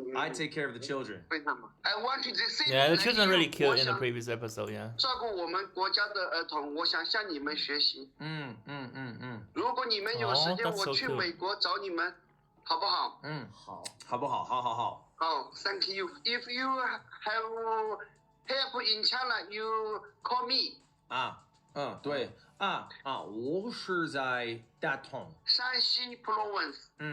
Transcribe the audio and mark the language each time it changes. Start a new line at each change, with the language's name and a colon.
English: I take care of the children. 非常棒。 I want to say. Yeah, the children really cute in the previous episode. Yeah.
Chinese: 照顾我们国家的儿童，我想向你们学习。如果你们有时间，我去美国找你们，好不好？好，好不好？好好好。
English: 好 ，Thank you. If you have help in China, you call me.
Chinese: 对我是在大同。山西 province.